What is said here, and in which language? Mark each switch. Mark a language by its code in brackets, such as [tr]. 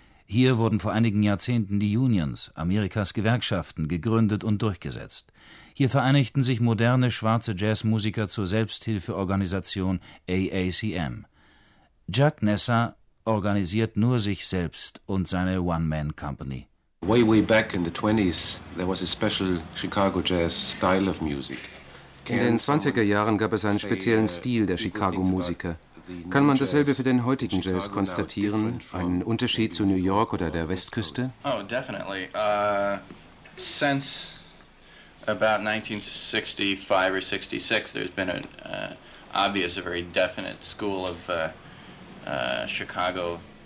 [de] Hier wurden vor einigen Jahrzehnten die Unions, Amerikas Gewerkschaften, gegründet und durchgesetzt. Hier vereinigten sich moderne schwarze Jazzmusiker zur Selbsthilfeorganisation AACM. Jack Nessa organisiert nur sich selbst und seine One-Man-Company. [en] Way, way back in the 20s, there was a special Chicago jazz style of music. [de] In den 20er Jahren gab es einen speziellen Stil der Chicago-Musiker. Kann man dasselbe für den heutigen Jazz konstatieren? Einen Unterschied zu New York oder der Westküste? [en] Oh, definitely. Since about 1965 or 66, there's been an obvious, a very definite school of Chicago.